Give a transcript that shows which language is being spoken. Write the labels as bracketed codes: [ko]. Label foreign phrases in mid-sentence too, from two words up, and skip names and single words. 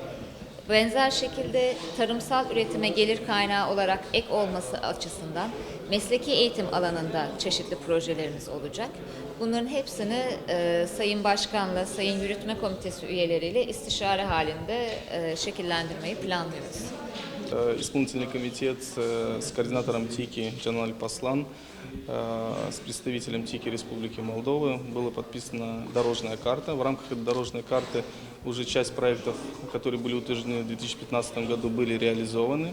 [tr] Benzer şekilde tarımsal üretime gelir kaynağı olarak ek olması açısından mesleki eğitim alanında çeşitli projelerimiz olacak. Bunların hepsini Sayın Başkan'la, Sayın Yürütme Komitesi üyeleriyle istişare halinde şekillendirmeyi planlıyoruz. [ru] Исполнительный комитет с координатором ТИКи Джанал Аль-Паслан, с представителем ТИКи Республики Молдовы была подписана дорожная карта. В рамках этой дорожной карты уже часть проектов, которые были утверждены в 2015 году, были реализованы.